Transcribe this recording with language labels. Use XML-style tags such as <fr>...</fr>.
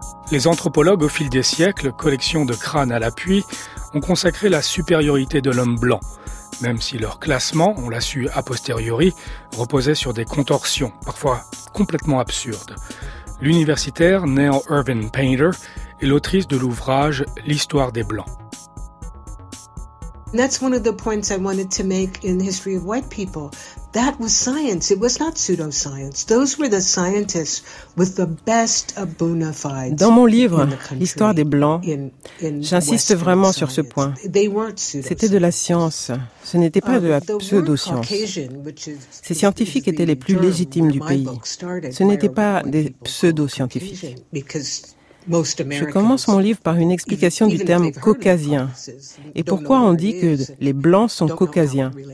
<fr>Les anthropologues au fil des siècles, collection de crânes à l'appui, ont consacré la supériorité de l'homme blanc. Même si leur classement, on l'a su a posteriori, reposait sur des contorsions, parfois complètement absurdes. L'universitaire Neil Irvin Painter est l'autrice de l'ouvrage « L'histoire des Blancs ».</fr> <en>That's one of the points I wanted to make in History of White People. That was science. It was not pseudoscience. Those were the scientists with the best of bona fides.</en> <fr>Dans mon livre, l'histoire des blancs, j'insiste vraiment sur ce point. C'était de la science. Ce n'était pas de la pseudoscience. Ces scientifiques étaient les plus légitimes du pays. Ce n'étaient pas des pseudoscientifiques. Je commence mon livre par une explication du terme « caucasien » et pourquoi on dit que les Blancs sont caucasiens.</fr>